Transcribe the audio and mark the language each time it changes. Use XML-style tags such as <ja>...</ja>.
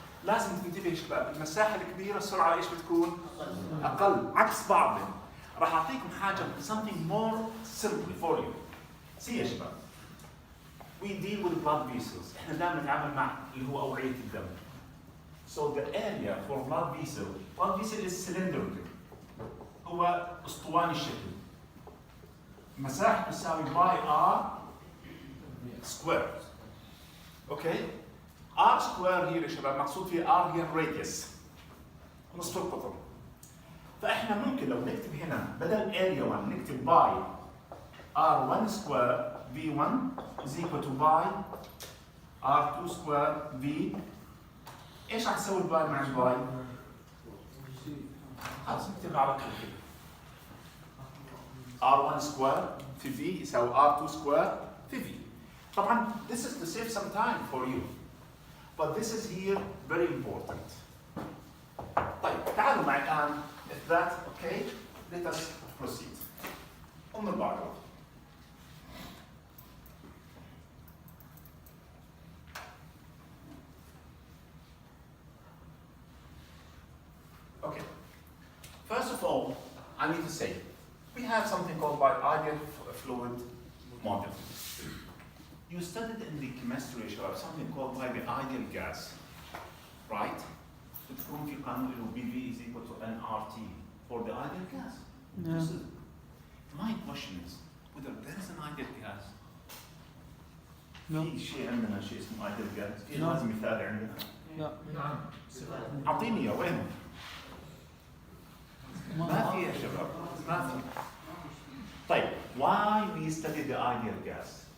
<ar>لازم تنتبه يا شباب، المساحة الكبيرة السرعة ايش بتكون؟ أقل، عكس بعضهم. راح أعطيكم حاجة</ar> <en>something more simple for you.</en> <ar>See يا شباب.</ar> <en>We deal with blood vessels.</en> <ar>احنا دائما نتعامل مع اللي هو أوعية الدم.</ar> <en>So the area for blood vessel is cylindrical.</en> <ar>هو أسطواني الشكل. مساحة تساوي باي R squared. اوكي؟</ar> <en>R square here</en> <ar>يا شباب مقصود فيه R هي الراديوس. نصف القطر. فاحنا ممكن لو نكتب هنا بدل area 1 نكتب باي R1 square</ar> <en>V1 is equal to</en> <ar>باي R2 square V. ايش راح تسوي الباي مع الباي؟ خلاص نكتبها على طول كده. R1 square في V يساوي R2 square في V.</ar> <en>طبعا this is to save some time for you. But this is here very important.</en> <ar>طيب تعالوا معي الآن.</ar> <en>If that's okay, let us proceed.</en> <ar>المحاضرة.</ar> <en>Okay. First of all, I need to say, we have something called by ideal fluid model. You studied in the chemistry of something called by the ideal gas, right?</en> <ar>تذكرون في قانون اللي هو BV</ar> <en>is equal to nRT for the ideal gas. Yeah. My question is whether there is an ideal gas. No.</en> <ar>في شيء عندنا شيء اسمه ideal gas. في</ar> <en>No.</en> <ar>لازم مثال عندنا. لا. أعطيني إياه وينه؟ ما في يا شباب ما في.</ar> <en>طيب why we study the ideal gas؟</en>